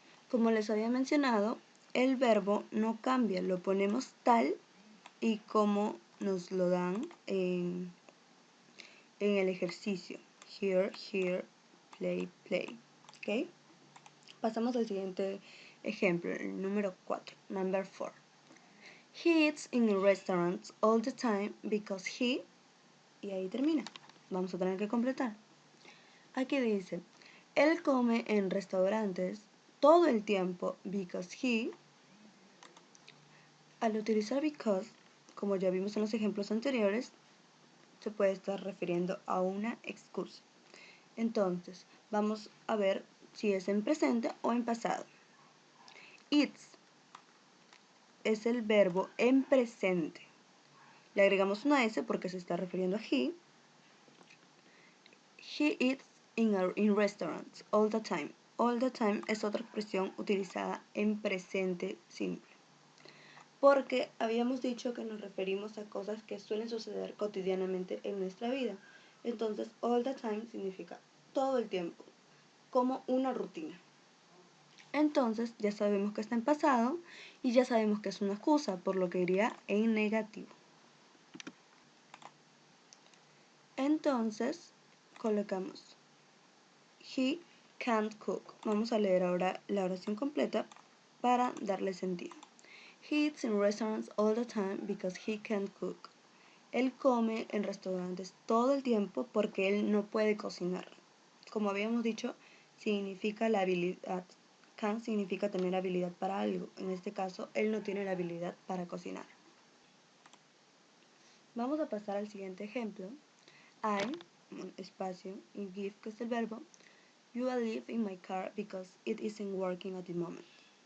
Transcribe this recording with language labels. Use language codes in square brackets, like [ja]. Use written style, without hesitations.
[es] Como les había mencionado, el verbo no cambia, lo ponemos tal y como nos lo dan en el ejercicio. [en] Here, here, play, play. [es] ¿Ok? Pasamos al siguiente ejemplo, el número 4, number 4. [en] He eats in restaurants all the time because he... [es] Y ahí termina. Vamos a tener que completar. Aquí dice, él come en restaurantes todo el tiempo [en] because he... [es] Al utilizar because, como ya vimos en los ejemplos anteriores, se puede estar refiriendo a una excusa. Entonces, vamos a ver si es en presente o en pasado. Eats es el verbo en presente. Le agregamos una S porque se está refiriendo a he. [en] He eats in restaurants all the time. All the time [es] es otra expresión utilizada en presente simple. Porque habíamos dicho que nos referimos a cosas que suelen suceder cotidianamente en nuestra vida. Entonces, [en] all the time [es] significa todo el tiempo, como una rutina. Entonces, ya sabemos que está en pasado y ya sabemos que es una excusa, por lo que iría en negativo. Entonces, colocamos [en] he can't cook. [es] Vamos a leer ahora la oración completa para darle sentido. [en] He eats in restaurants all the time because he can't cook. [es] Él come en restaurantes todo el tiempo porque él no puede cocinar. Como habíamos dicho, significa la habilidad. Can significa tener habilidad para algo. En este caso, él no tiene la habilidad para cocinar. Vamos a pasar al siguiente ejemplo. [en] I, espacio, y give, [es] que es el verbo, [en] you will live in my car because it isn't working at the moment.